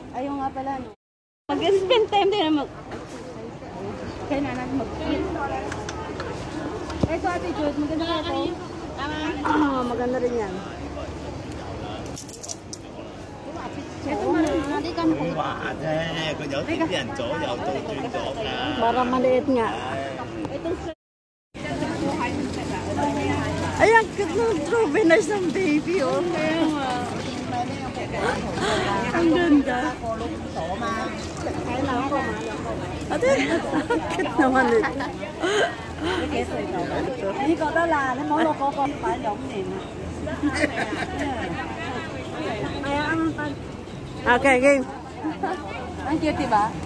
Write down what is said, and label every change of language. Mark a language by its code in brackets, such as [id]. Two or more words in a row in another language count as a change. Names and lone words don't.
[tl] Ayaw nga pala, no? Mag-spend time din na kaya na natin mag-eat. Ito, Ate Jude, maganda ka ito. Ah, maganda rin yan. Ito, marami ka mo. [yue] 佢話啫，佢有啲人左右倒轉咗㗎。 [tl] Para maliit nga. Ito, Ay, ang cute ng [en] trophy nice [tl] ng baby, oh. kaya nga. Ang ganda. Ate, ang cute naman ito. [yue] 你覺得啦，你冇落嗰個擺2年啦。 [tl] Okay, game. Ang cute, diba?